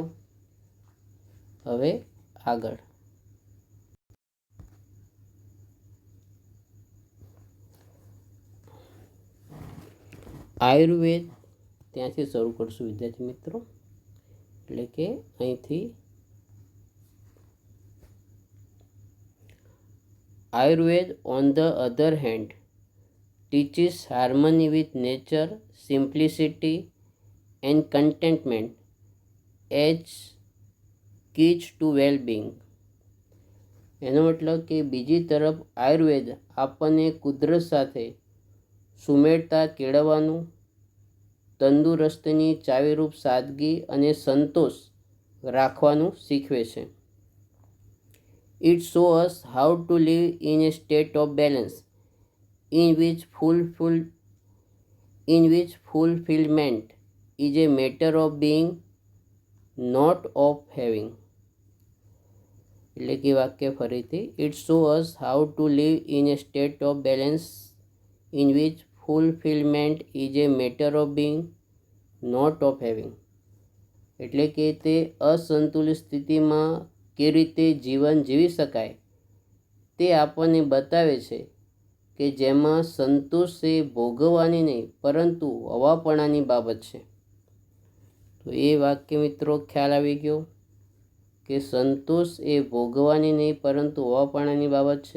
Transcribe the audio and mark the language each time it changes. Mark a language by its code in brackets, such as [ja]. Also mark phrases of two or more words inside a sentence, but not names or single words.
[gu] હવે આગળ આયુર્વેદ ત્યાંથી શરૂ કરશું વિદ્યાર્થી મિત્રો. એટલે કે અહીંથી આયુર્વેદ [en] on the other hand teaches harmony with nature, simplicity and contentment as keys to well-being. [gu] એનો મતલબ કે બીજી તરફ આયુર્વેદ આપણને કુદરત સાથે સુમેળતા કેળવવાનું, તંદુરસ્તીની ચાવીરૂપ સાદગી અને સંતોષ રાખવાનું શીખવે છે. [en] It shows us how to live in a state of balance in which fulfillment is a matter of being, not of having. [gu] એટલે કે વાક્ય ફરીથી, [en] It shows us how to live in a state of balance in which fulfillment is a matter of being, not of having. [gu] એટલે કે તે અસંતુલિત સ્થિતિમાં કે રીતે જીવન જીવી શકાય તે આપણને બતાવે છે કે જેમાં સંતોષ એ ભોગવવાની નહીં પરંતુ હવાપણાની બાબત છે. તો એ વાક્ય મિત્રો ખ્યાલ આવી ગયો કે સંતોષ એ ભોગવવાની નહીં પરંતુ હવાપણાની બાબત છે.